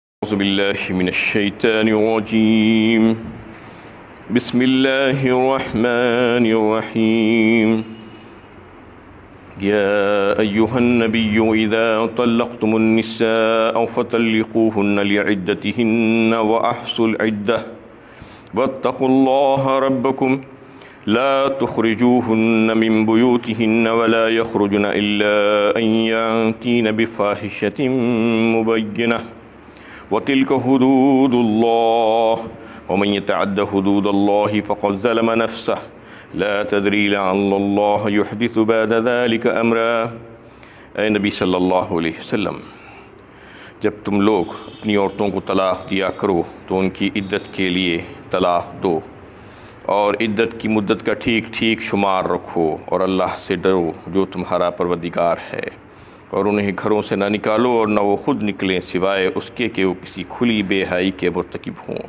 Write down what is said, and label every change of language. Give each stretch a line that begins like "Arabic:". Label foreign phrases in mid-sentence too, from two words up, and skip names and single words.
Arabic: أعوذ بالله من الشيطان الرجيم بسم الله الرحمن الرحيم يا أيها النبي إذا طلقتم النساء فطلقوهن لعدتهن وأحصوا العدة واتقوا الله ربكم لا تخرجوهن من بيوتهن ولا يخرجن إلا أن يأتين بفاحشة مبينة وتلك حدود الله ومن يتعد حدود الله فقد ظلم نفسه لا تدري لعل الله يحدث بعد ذلك أمرا.
Urdu: اے نبی
Arabic: صلى الله عليه وسلم,
Urdu: جب تم لوگ اپنی عورتوں کو طلاق دیا کرو تو ان کی عدت کے لیے طلاق دو اور عدت کی مدت کا ٹھیک ٹھیک شمار رکھو اور اللہ سے ڈرو جو تمہارا پروردگار ہے، اور انہیں گھروں سے نہ نکالو اور نہ وہ خود نکلیں سوائے اس کے کہ وہ کسی کھلی بےحائی کے مرتکب ہوں.